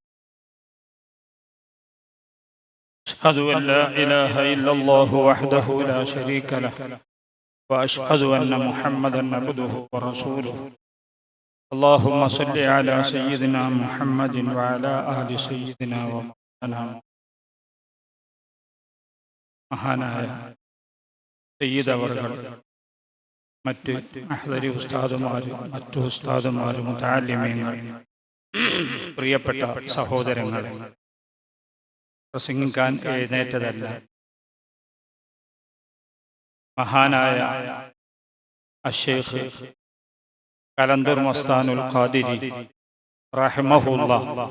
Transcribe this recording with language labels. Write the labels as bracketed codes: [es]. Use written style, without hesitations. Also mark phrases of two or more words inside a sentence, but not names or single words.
[ar] أشهد أن لا إله إلا الله وحده لا شريك له، وأشهد أن محمدا عبده ورسوله. اللهم صل على سيدنا محمد وعلى آل سيدنا ومولانا [ml] മഹാനായ സയ്യിദ് അവർകൾ, മറ്റ് അഹ്ദരി ഉസ്താദുമാർ, മറ്റു ഉസ്താദുമാർ, മുതഅല്ലിമീങ്ങൾ, പ്രിയപ്പെട്ട സഹോദരങ്ങൾ, പ്രസംഗിക്കാൻ എഴുന്നേറ്റതല്ല, മഹാനായ അശ്ശൈഖ് കലന്തർ മസ്താനുൽ ഖാദിരി റഹിമഹുല്ലാഹ്